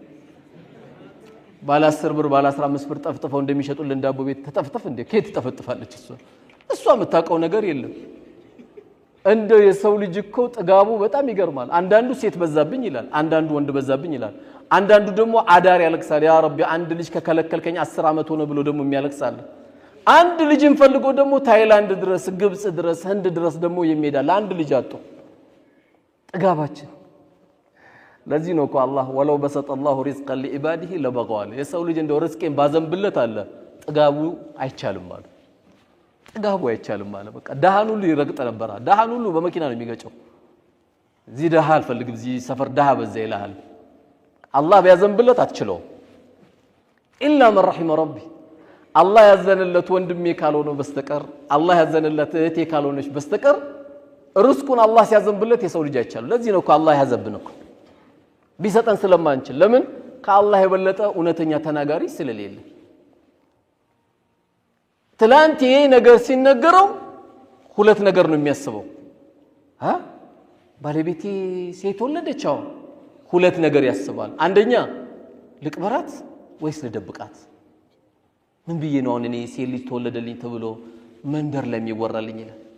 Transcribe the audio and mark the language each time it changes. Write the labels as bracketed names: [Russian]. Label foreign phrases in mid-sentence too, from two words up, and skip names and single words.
[Amharic] ባለ 10 ብር ባለ 15 ብር ጠፍጥፈው እንደሚሸጡልን ዳቦ ቤት ተጠፍጥፍ እንዴ ከየት ተጠፍጥፋለች እሷ የምታውቀው ነገር የለም እንደው የሰው ልጅ እኮ ጥጋቡ በጣም ይገርማል አንዳንዱ ሴት በዛብኝ ይላል አንዳንዱ ወንድ በዛብኝ ይላል አንዳንዱ ደግሞ አዳር ያለቅሳል [Arabic] يا ربي [Amharic] አንድ ልጅ ከከለከልከኝ 10 አመት ሆነ ብሎ ደግሞ የሚያለቅሳል አንድ ልጅን ፈልጎ ደግሞ ታይላንድ ድረስ ግብጽ ድረስ ህንድ ድረስ ደግሞ የሚሄዳል አንድ ልጅ አጥቶ ጥጋባችን ለዚህ ነው እኮ አላህ [Arabic] ولو بسط الله رزقا لعباده لبغوا [Amharic] የሰው ልጅ እንደው ርስቄን ባዘንብለት አለ ጥጋቡ አይቻልም ማለት ጥጋቡ አይቻልም ማለት በቃ ደሃን ሁሉ ይረግጥ ነበር ደሃን ሁሉ በመኪና ነው የሚገጨው እዚህ ደሃ አልፈልግም እዚህ ሰፈር ደሃ በዛ ይላል አላህ ቢያዘንብለት አትችለው ኢላ [Arabic] من رحم ربي [Amharic] አላህ ያዘነለት ወንድሜ ካልሆነ በስተቀር አላህ ያዘነለት እህቴ ካልሆነች በስተቀር ርስቁን አላህ ሲያዘንብለት የሰው ልጅ አይቻልም ለዚህ ነው እኮ አላህ ያዘብነው ቢሰጠን ስለማንችል ለምን ከአላህ የበለጠ እውነተኛ ተናጋሪ ስለሌለ ትላንት ይሄ ነገር ሲነገረው ሁለት ነገር ነው የሚያስበው ባለቤቴ ሴት ወለደችው ሁለት ነገር ያስባል አንደኛ ልቅበራት ወይስ ልደብቃት ምን ብዬ ነው እኔ ሴት ልጅ ተወለደልኝ ተብሎ መንደር ላይ የሚወራልኝ ይላል